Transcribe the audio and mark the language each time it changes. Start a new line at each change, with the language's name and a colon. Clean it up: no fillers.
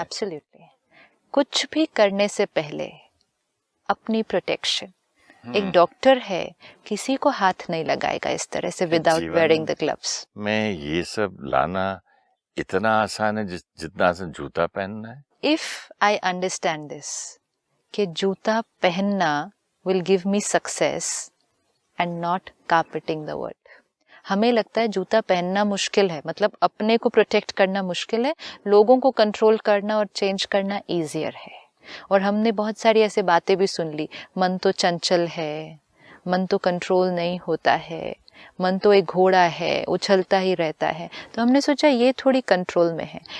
Hindi: Absolutely, कुछ भी करने से पहले अपनी प्रोटेक्शन। एक डॉक्टर है, किसी को हाथ नहीं लगाएगा इस तरह से
English: Without wearing the gloves.
Hindi: मैं ये सब लाना इतना आसान है जितना आसान जूता पहनना है।
English: if I understand this,
Hindi: कि जूता पहनना
English: will give me success and not carpeting the world.
Hindi: हमें लगता है जूता पहनना मुश्किल है, मतलब अपने को प्रोटेक्ट करना मुश्किल है, लोगों को कंट्रोल करना और चेंज करना ईजियर है। और हमने बहुत सारी ऐसे बातें भी सुन ली, मन तो चंचल है, मन तो कंट्रोल नहीं होता है, मन तो एक घोड़ा है, उछलता ही रहता है, तो हमने सोचा ये थोड़ी कंट्रोल में है।